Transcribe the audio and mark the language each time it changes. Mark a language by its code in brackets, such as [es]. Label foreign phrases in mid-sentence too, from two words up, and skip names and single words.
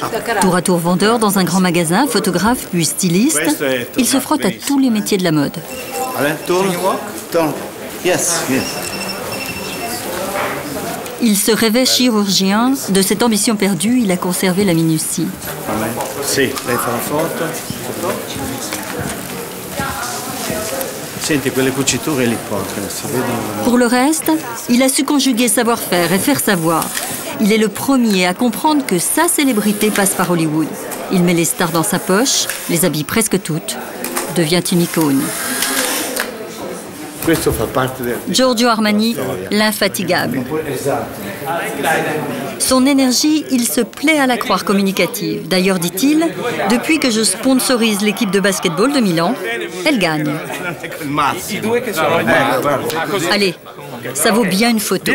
[fr] Tour à tour vendeur dans un grand magasin, photographe puis styliste, il se frotte à tous les métiers de la mode. Allez, tourne. [en] Yes, yes. [fr] Il se rêvait chirurgien. De cette ambition perdue, il a conservé la minutie. [it] Sì, lei fa la foto. Senti, quelle cuciture lì proprio, si vedono. [fr] Pour le reste, il a su conjuguer savoir-faire et faire savoir. Il est le premier à comprendre que sa célébrité passe par Hollywood. Il met les stars dans sa poche, les habille presque toutes, devient une icône. [it] Questo fa parte Giorgio Armani, [fr] l'infatigable. Son énergie, il se plaît à la croire communicative. D'ailleurs, dit-il, depuis que je sponsorise l'équipe de basketball de Milan, elle gagne. Allez, ça vaut bien une photo.